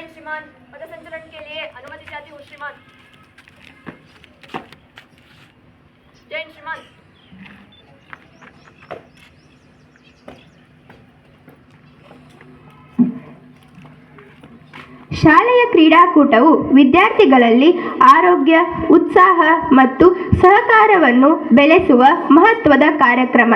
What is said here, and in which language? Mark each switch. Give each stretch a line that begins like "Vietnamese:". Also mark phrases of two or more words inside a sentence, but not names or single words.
Hindi: श्रीमान, पथसंचलन के लिए अनुमति चाहती हूँ श्रीमान। जय हिंद श्रीमान।
Kannada: ಶಾಲೆಯ ಕ್ರೀಡಾಕೂಟವು ವಿದ್ಯಾರ್ಥಿಗಳಲ್ಲಿ ಆರೋಗ್ಯ, ಉತ್ಸಾಹ ಮತ್ತು ಸಹಕಾರವನ್ನು ಬೆಳೆಸುವ ಮಹತ್ವದ ಕಾರ್ಯಕ್ರಮ.